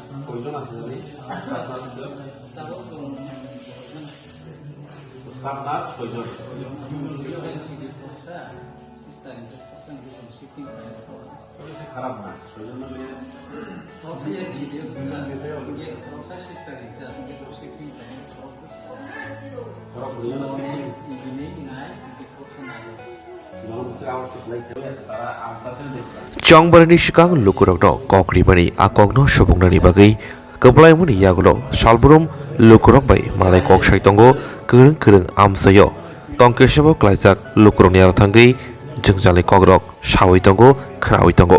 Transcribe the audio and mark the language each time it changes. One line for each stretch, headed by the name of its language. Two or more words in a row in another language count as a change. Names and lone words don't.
Bangla: কয়জন আছে জানি
English: staff nurse
Bangla: কয়জন খারাপ না ছয়জন
Kok Borok: Chongbarani Shikang Lukurogno, Kokribani, Akogno, Shobunani Bagi, Kablaimuni Yagulo, Shalburum, Lukurok by Malay Kok Shaitongo, Kurung Kurung Amsayo, Tonkeshabo Klaisak, Lukuronia Tangi, Jungjal Kogrok, Shawitongo, Krawitongo.